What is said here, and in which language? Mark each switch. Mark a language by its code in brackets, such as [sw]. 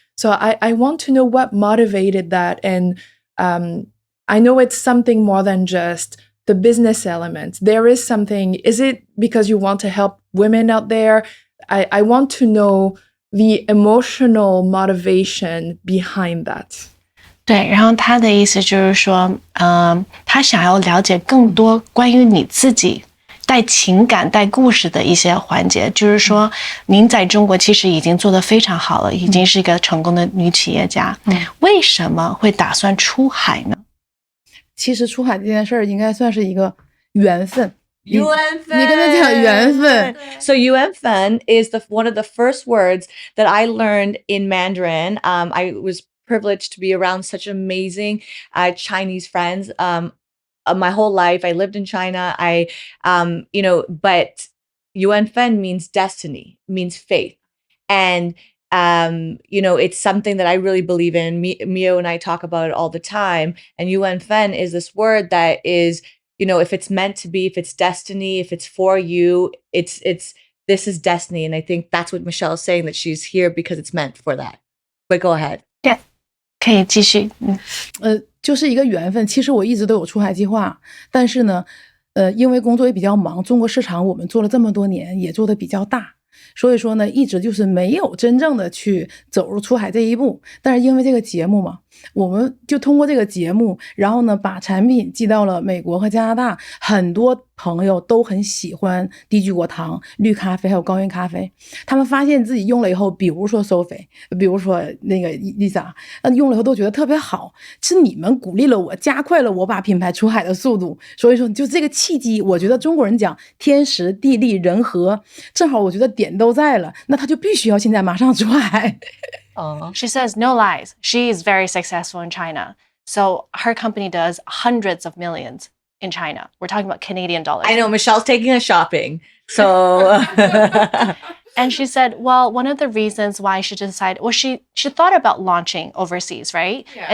[en] So I want to know what motivated that. And I know it's something more than just the business element. There is something, is it because you want to help women out there? I want to know the emotional motivation behind that. [zh] 对，然后他的意思就是说，他想要了解更多关于你自己带情感、带故事的一些环节。就是说，您在中国其实已经做得非常好了，已经是一个成功的女企业家。为什么会打算出海呢？其实出海这件事儿应该算是一个缘分。缘分。你跟他讲缘分。 [en] So 缘分 is one of the first words that I learned in Mandarin. I was privileged to be around such amazing Chinese friends. My whole life, I lived in China. But 缘分 means destiny, means faith. And it's something that I really believe in. Mio and I talk about it all the time. And 缘分 is this word that is, if it's meant to be, if it's destiny, if it's for you, this is destiny. And I think that's what Michelle is saying, that she's here because it's meant for that. But go ahead. [zh] Yeah. 可以继续。就是一个缘分。其实我一直都有出海计划，但是呢，因为工作也比较忙，中国市场我们做了这么多年，也做得比较大，所以说呢，一直就是没有真正的去走入出海这一步。但是因为这个节目嘛，我们就通过这个节目，然后呢，把产品寄到了美国和加拿大，很多朋友都很喜欢低聚果糖、绿咖啡还有高原咖啡。他们发现自己用了以后，比如说 Sophie， 比如说那个 Lisa， 用了以后都觉得特别好。是你们鼓励了我，加快了我把品牌出海的速度。所以说，就这个契机，我觉得中国人讲天时地利人和，正好我觉得点都在了，那他就必须要现在马上出海。 [en] She says no lies. She is very successful in China. So her company does hundreds of millions in China. We're talking about Canadian dollars. I know, Michelle's taking us shopping. So and she said, well, one of the reasons why she decided, well, she thought about launching overseas, right? Yeah.